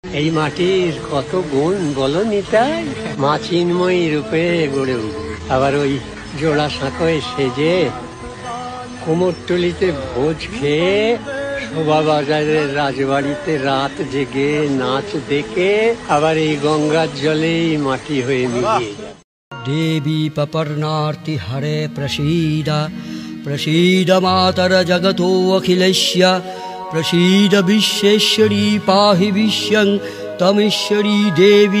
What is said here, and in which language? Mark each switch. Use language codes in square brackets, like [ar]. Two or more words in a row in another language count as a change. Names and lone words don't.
[bn] এই মাটির কত গুণ বলো নিতাই। মা চিন্ময়ী রূপে গড়ে উঠবে। আবার ওই জোড়া সাঁকোয় সেজে কুমোরটুলিতে ভোজ খেয়ে শোভাবাজারের রাজবাড়িতে রাত জেগে নাচ দেখে আবার এই গঙ্গার জলেই মাটি হয়ে মিলিয়ে যাবে। [sa] देवी पपर्णार्ति हरे प्रसीद प्रसीद मातर जगतो अखिलस्य प्रसीद विश्वेश्वरी पाहि विश्वं तमीश्वरी देवी